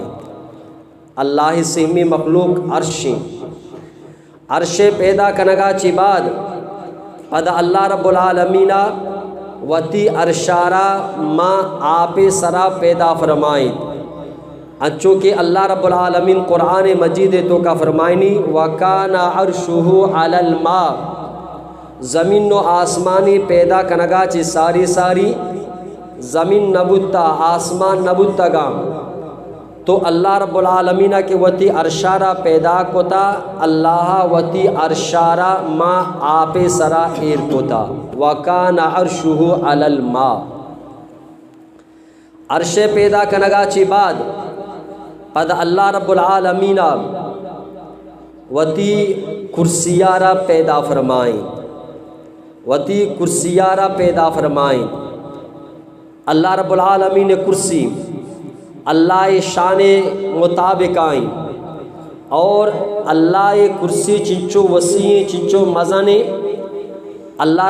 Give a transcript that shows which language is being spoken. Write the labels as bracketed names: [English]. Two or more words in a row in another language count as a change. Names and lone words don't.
[Brahui] اللہ سہمی مخلوق عرش پیدا کنگا چی بعد پدا اللہ رب العالمین وتی عرشارہ ما آپ سرا پیدا فرمائیں۔ چونکہ اللہ رب العالمین قرآن مجید تو کا فرمائنی [Arabic] وَكَانَ عَرْشُهُ عَلَى الْمَاءِ [Brahui] زمین و آسمانی پیدا کنگا چی ساری ساری زمین نبوتا آسمان نبوتا گام تو اللہ رب العالمین کے وتی عرشارہ پیدا کتا اللہ وتی عرشارہ ما آپ سرا ایر کتا [Arabic] وَكَانَ عَرْشُهُ عَلَى الْمَاءِ [Brahui] عرش پیدا کنگا چی بعد پد اللہ رب العالمین وتی کرسیارہ پیدا فرمائیں۔ وتی کرسیارہ پیدا فرمائیں۔ اللہ رب العالمین کرسی اللہ شان مطابق آئیں اور اللہ کرسی چنچو وسیع چنچو مزنے اللہ